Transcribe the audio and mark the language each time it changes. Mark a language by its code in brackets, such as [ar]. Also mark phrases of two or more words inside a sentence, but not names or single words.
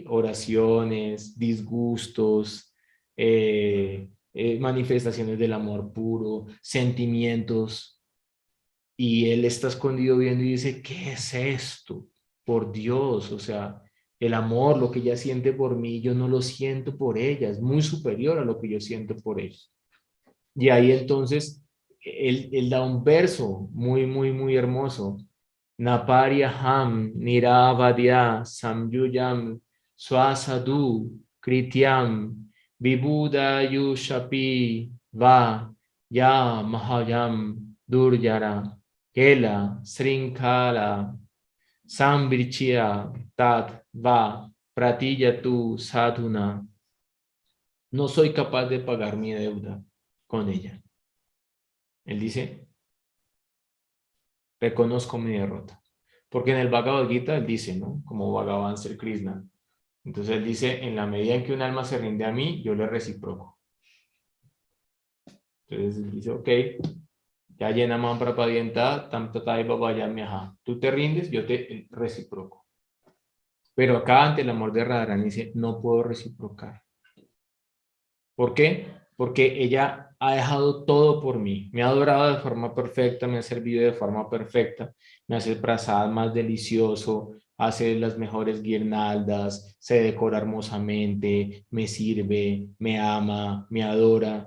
[es] Oraciones, disgustos, manifestaciones del amor puro, sentimientos, y él está escondido viendo y dice, ¿qué es esto? Por Dios, o sea, el amor, lo que ella siente por mí, yo no lo siento por ella, es muy superior a lo que yo siento por ella. Y ahí entonces, él da un verso muy, muy, muy hermoso. [sa] Naparyaham niravadya samyuyam swasadu krityam vibudayushapi va ya mahayam durjara kela srinkala sambrichya tat va pratiyatu sadhuna. [es] No soy capaz de pagar mi deuda. con ella. Él dice, reconozco mi derrota. Porque en el Bhagavad Gita él dice, ¿no? Como Bhagavan Sri Krishna. Entonces él dice, en la medida en que un alma se rinde a mí, yo le reciproco. Entonces él dice, ok, [sa] ya llena man prapadienta, tam tatai babaya. [es] Tú te rindes, yo te reciproco. Pero acá ante el amor de Radharani dice, no puedo reciprocar. ¿Por qué? Porque ella ha dejado todo por mí. Me ha adorado de forma perfecta, me ha servido de forma perfecta, me hace el prasad más delicioso, hace las mejores guirnaldas, se decora hermosamente, me sirve, me ama, me adora.